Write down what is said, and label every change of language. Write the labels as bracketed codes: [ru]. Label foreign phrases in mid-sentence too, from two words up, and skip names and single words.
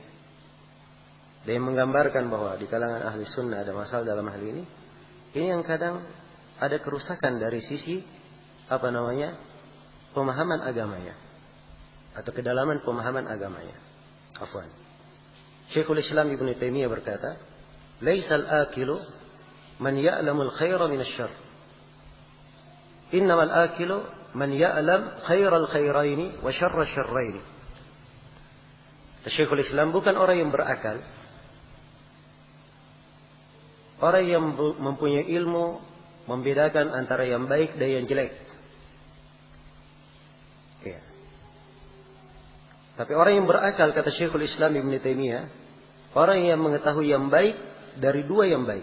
[id] Dan yang menggambarkan bahwa di kalangan ahli sunnah ada masalah dalam hal ini yang kadang ada kerusakan dari sisi pemahaman agamanya, atau kedalaman pemahaman agamanya. Afwan. Syekhul Islam Ibn Taimiyah berkata, [ar] "ليس العاقل من يعلم الخير من الشر. إنما العاقل من يعلم خير الخيرين وشر الشرين. [id] Syekhul Islam bukan orang yang berakal, orang yang mempunyai ilmu membedakan antara yang baik dan yang jelek. Ya. Tapi orang yang berakal, kata Syekhul Islam Ibn Taimiyah, orang yang mengetahui yang baik dari dua yang baik.